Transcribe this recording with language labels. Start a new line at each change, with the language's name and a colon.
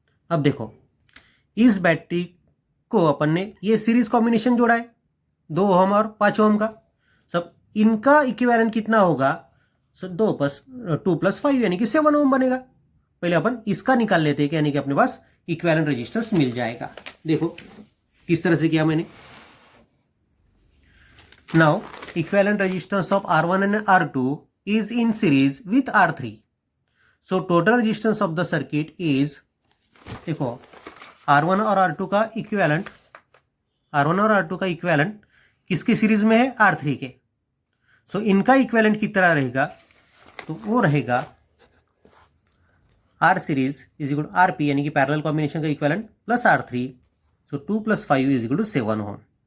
Hindi: अब देखो, इस बैटरी को अपन ने ये सीरीज कॉम्बिनेशन जोड़ा है 2 ओहम और 5 ओहम का, सब इनका इक्विवेलेंट कितना होगा, 2 प्लस 5 यानी कि 7 ओहम बनेगा। पहले अपन इसका निकाल लेते हैं, यानी कि अपने पास इक्विवेलेंट रेजिस्टेंस मिल जाएगा। देखो किस तरह से किया मैंने।
English: Now equivalent resistance of R1 and R2 is in series with R3. So total resistance of the circuit is,
Hindi: देखो R1 और R2 का इक्विवेलेंट, R1 और R2 का इक्विवेलेंट किसके सीरीज में है, R3 के। सो इनका इक्विवेलेंट कितना रहेगा, तो वो रहेगा R series is equal to RP, यानी कि पैरेलल कॉम्बिनेशन का equivalent plus R3, so 2 plus 5 is equal to 7 ohm.